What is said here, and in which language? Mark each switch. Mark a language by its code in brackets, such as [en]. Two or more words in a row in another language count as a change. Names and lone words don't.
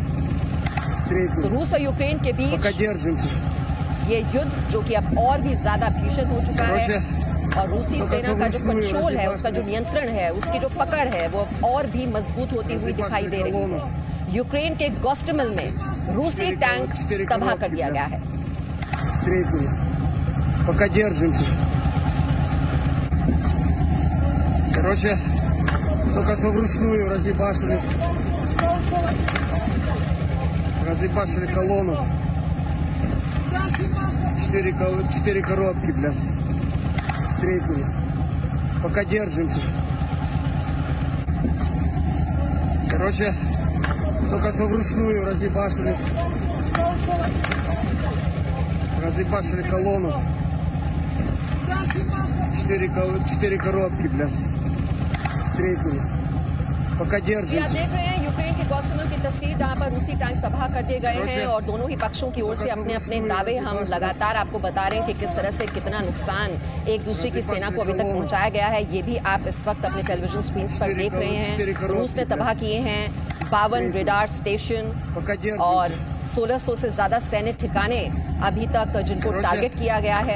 [hi] तो रूस और यूक्रेन के बीच ये युद्ध जो कि अब और भी ज्यादा भीषण हो चुका है, और रूसी सेना का जो कंट्रोल है, उसका जो नियंत्रण है, उसकी जो पकड़ है, वो और भी मजबूत होती हुई दिखाई दे रही है। यूक्रेन के गोस्टोमेल में रूसी टैंक तबाह कर दिया गया है। [ru] только что вручную разъебашили колонну. 4 коробки, блядь, встретили. Пока держимся. Короче, только что вручную разъебашили колонну. 4 коробки, блядь, встретили. Poka держимся. [hi] आप देख रहे हैं यूक्रेन के गोस्टोमेल की तस्वीर, जहां पर रूसी टैंक तबाह कर दिए गए हैं, और दोनों ही पक्षों की ओर से अपने अपने दावे हम लगातार आपको बता रहे हैं कि किस तरह से कितना नुकसान एक दूसरे की सेना को अभी तक पहुंचाया गया है। ये भी आप इस वक्त अपने टेलीविजन स्क्रीन पर देख रहे हैं। रूस ने तबाह किए हैं 52 रेडार स्टेशन और 1600 से ज्यादा सैन्य ठिकाने अभी तक जिनको टारगेट किया गया है।